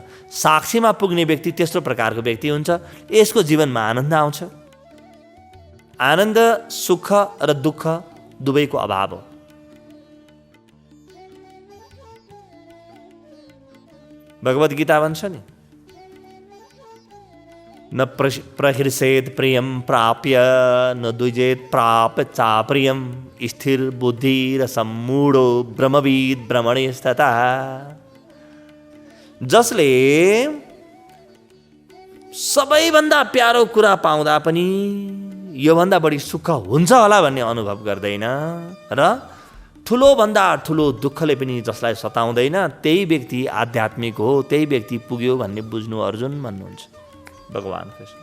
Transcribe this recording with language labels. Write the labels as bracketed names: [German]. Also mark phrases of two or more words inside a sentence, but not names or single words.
[Nepali] साक्षीमा पुग्ने व्यक्ति तेस्रो प्रकारको व्यक्ति हुन्छ। यसको जीवनमा आनन्द आउँछ। आनन्द सुख र दुःख दुवैको अभाव हो। भगवत गीता भन्छ नि, [Sanskrit] न प्रहृषेत प्रियम प्राप्य न द्विजेत प्राप्य चाप्रियम स्थिर बुद्धि र सम्मूढो ब्रह्मविद ब्रह्मणे स्थितः। [Nepali] जसले सबैभन्दा प्यारो कुरा पाउँदा पनि योभन्दा बढी सुख हुन्छ होला भन्ने अनुभव गर्दैन र ठुलोभन्दा ठुलो दुःखले पनि जसलाई सताउँदैन, त्यही व्यक्ति आध्यात्मिक हो, त्यही व्यक्ति पुग्यो भन्ने बुझ्नु अर्जुन भन्नुहुन्छ भगवान् कृष्ण।